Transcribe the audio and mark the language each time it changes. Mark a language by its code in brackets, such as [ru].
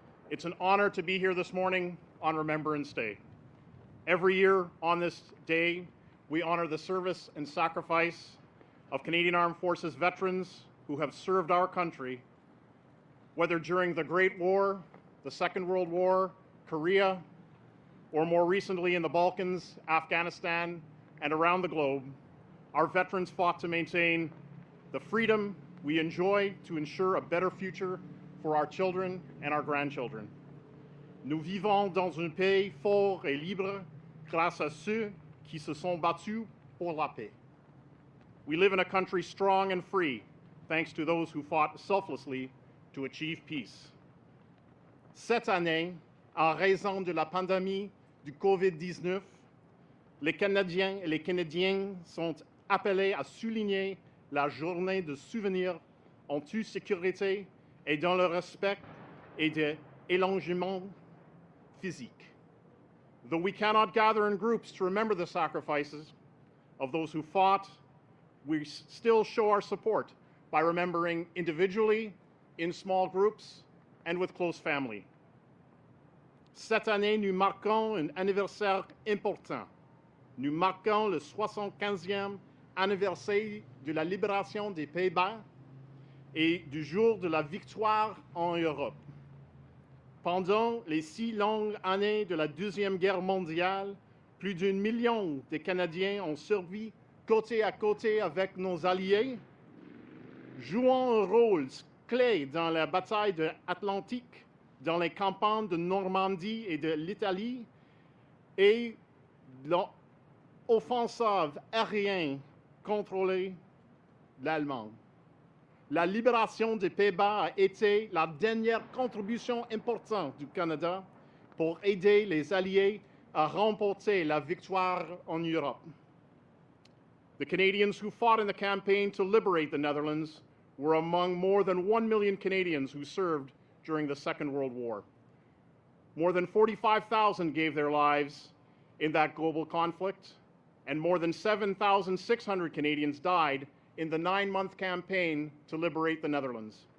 [en] It's an honor to be here this morning on Remembrance Day. Every year on this day, we honor the service and sacrifice of Canadian Armed Forces veterans who have served our country, whether during the Great War, the Second World War, Korea, or more recently in the Balkans, Afghanistan, and around the globe. Our veterans fought to maintain the freedom we enjoy to ensure a better future for our children and our grandchildren. [fr] Nous vivons dans un pays fort et libre grâce à ceux qui se sont battus pour la paix. [en] We live in a country strong and free thanks to those who fought selflessly to achieve peace. [fr] Cette année, en raison de la pandémie du COVID-19, les Canadiens et les Canadiennes sont appelés à souligner la journée de souvenir en toute sécurité et dans le respect et de l'éloignement physique. [en] Though we cannot gather in groups to remember the sacrifices of those who fought, we still show our support by remembering individually, in small groups, and with close family. [fr] Cette année, nous marquons un anniversaire important. Nous marquons le 75e anniversaire de la libération des Pays-Bas et du jour de la victoire en Europe. Pendant les 6 longues années de la Deuxième Guerre mondiale, plus d'1 million de Canadiens ont servi côté à côté avec nos alliés, jouant un rôle clé dans la bataille de l'Atlantique, dans les campagnes de Normandie et de l'Italie, et l'offensive aérienne contrôlée l'Allemagne. La libération des Pays-Bas a été la dernière contribution importante du Canada pour aider les Alliés à remporter la victoire en Europe. [en] The Canadians who fought in the campaign to liberate the Netherlands were among more than 1 million Canadians who served during the Second World War. More than 45,000 gave their lives in that global conflict, and more than 7,600 Canadians died in the 9-month campaign to liberate the Netherlands.